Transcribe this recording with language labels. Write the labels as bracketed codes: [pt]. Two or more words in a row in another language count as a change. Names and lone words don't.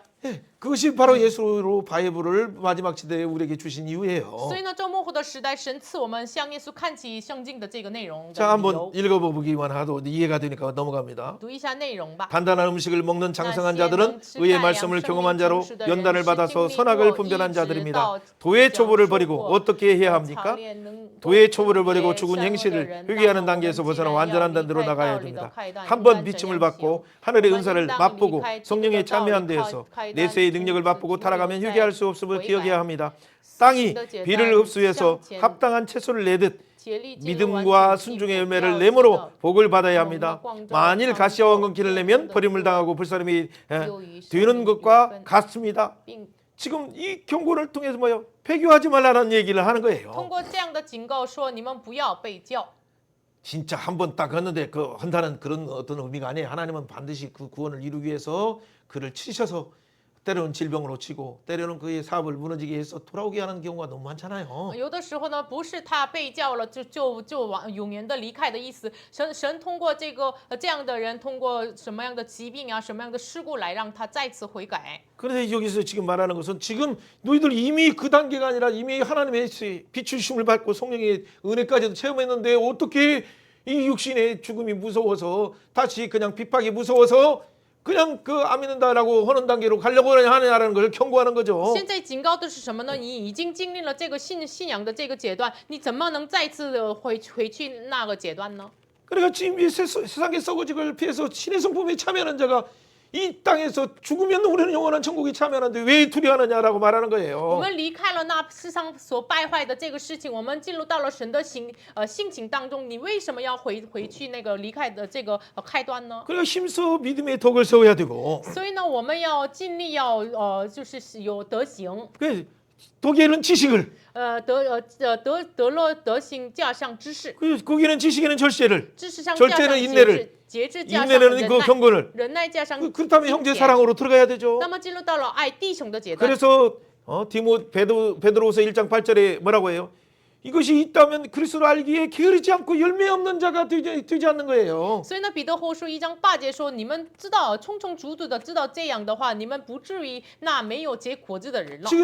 [ko] 예, 그것이 바로 예수로 바이블을 마지막 시대에 우리에게 주신 이유예요. [zh] 所以呢，这幕后的时代，神赐我们向耶稣看齐圣经的这个内容的 [ko] 자, [zh] 理 [ko] 한번 [zh] 由。 [ko] 읽어보기만 하도 이해가 되니까 넘어갑니다. [zh] 读一下内容吧。 [ko] 단단한 음식을 먹는 장성한 자들은 의의 말씀을 경험한 자로 연단을 받아서 선악을 분별한 자들입니다. 도의 초보를 버리고 어떻게 해야 합니까? 도의 초보를 버리고 죽은 행실을 회개하는 단계에서 벗어나 완전한 단계로 나가야 됩니다. 한번 비침을 받고 하늘의 은사를 맛보고 성령에 참여한 데에서 내세의 능력을 맛보고 타락하면 회개할 수 없음을 기억해야 합니다. 땅이 비를 흡수해서 합당한 채소를 내듯 믿음과 순종의 열매를 내므로 복을 받아야 합니다. 만일 가시와 원근기를 내면 버림을 당하고 불사름이 되는 것과 같습니다. 지금 이 경고를 통해서 뭐요? 배교하지 말라는 얘기를 하는 거예요. [zh] 通过这样的警告说，你们不要被教。 [ko] 진짜 한번 딱 했는데 그 한다는 그런 어떤 의미가 아니에요. 하나님은 반드시 그 구원을 이루기 위해서 그를 치셔서 때로는 질병으로 치고 때로는 그의 사업을 무너지게 해서 돌아오게 하는 경우가 너무 많잖아요. [zh] 有的时候呢，不是他被教了就往永远的离开的意思。神通过这样的人，通过什么样的疾病啊，什么样的事故来让他再次悔改。 [ko] 그런데 여기서 지금 말하는 것은 지금 너희들 이미 그 단계가 아니라 이미 하나님의 비추심을 받고 성령의 은혜까지도 체험했는데 어떻게 이 육신의 죽음이 무서워서 다시 그냥 핍박이 무서워서 그냥 그 안 믿는다라고 하는 단계로 가려고 하느냐라는 걸 경고하는 거죠. [zh] 现在警告的是什么呢？你已经经历了这个信仰的这个阶段，你怎么能再次的回去那个阶段呢？ [ko] 그러니까 지금 이 세상의 썩어짐을 피해서 신의 성품에 참여하는 자가 이 땅에서 죽으면 우리는 영원한 천국에 참여하는데 왜 두려워하느냐라고 말하는 [zh] 我 [ko] 거예요. [zh] 们离开了那世上所败坏的这个事情，我们进入到了神的性情当中。你为什么要回去那个离开的这个开端呢？ [ko] 그러니까 힘써 믿음의 덕을 세워야 되고 [zh] 所以呢，我们要尽力要就是有德行， [ko] 그 덕에는 지식을 [zh] 德行加上知识， [ko] 거기는 지식에는 절제를 [zh] 知识上加 [ko] 절제는 [zh] 上 [ko] 인내를 [zh] 节制加上 [ko] 인내는 [zh] 忍 그 耐， [ko] 경건을 [zh] 忍耐加上 [ko] 그렇다면 형제 [zh] 敬虔 [ko] 사랑으로 들어가야 되죠. [zh] 那么进入到了爱弟兄的阶段。 [ko] 그래서 베드로후서 1장 8절에 뭐라고 해요? 이것이 있다면 그리스도를 알기에 게으르지 않고 열매 없는 자가 되지 않는 거예요. [zh] 所以呢，彼得后书1章8节说：“你们知道，充充足足的知道这样的话，你们不至于那没有结果子的人了。”